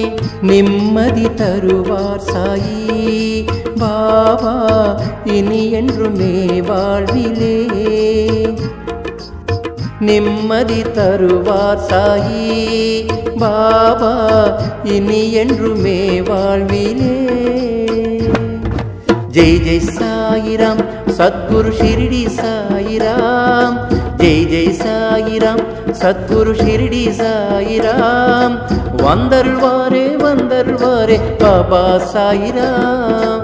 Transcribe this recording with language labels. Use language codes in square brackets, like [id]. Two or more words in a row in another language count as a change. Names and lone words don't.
[ta] நிம்மதி தருவார் சாயி பாபா இனி என்றுமே வாழ்விலே। நிம்மதி தருவார் சாயி பாபா இனி என்றுமே வாழ்விலே। [hi] जय जय साई राम सद्गुरु शिरडी साई राम। जय जय साई राम सद्गुरु शिरडी साई राम। [ta] வந்தருவாரே வந்தருவாரே பாபா சாயி ராம்।